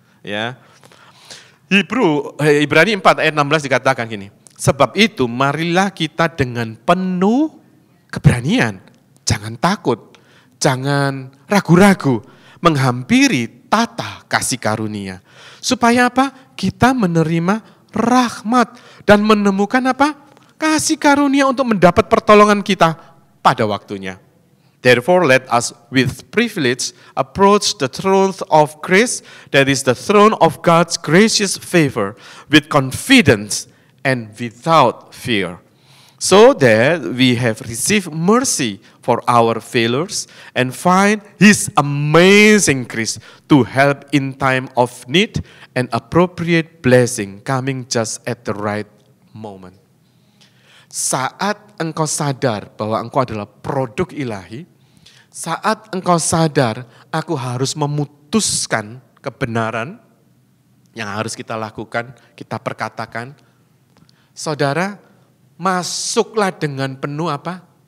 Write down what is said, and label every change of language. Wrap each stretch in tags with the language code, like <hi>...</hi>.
<id>Ya. Ibrani 4 ayat 16 dikatakan gini, sebab itu marilah kita dengan penuh keberanian, jangan takut, jangan ragu-ragu, menghampiri tata kasih karunia. Supaya apa? Kita menerima rahmat dan menemukan apa? Kasih karunia untuk mendapat pertolongan kita pada waktunya.</id> <en>Therefore let us with privilege approach the throne of grace, that is the throne of God's gracious favor, with confidence and without fear. So that we have received mercy for our failures and find His amazing grace to help in time of need and appropriate blessing coming just at the right moment.</en> <id>Saat engkau sadar bahwa engkau adalah produk ilahi, saat engkau sadar aku harus memutuskan kebenaran yang harus kita lakukan, kita perkatakan, saudara, masuklah dengan penuh apa?</id>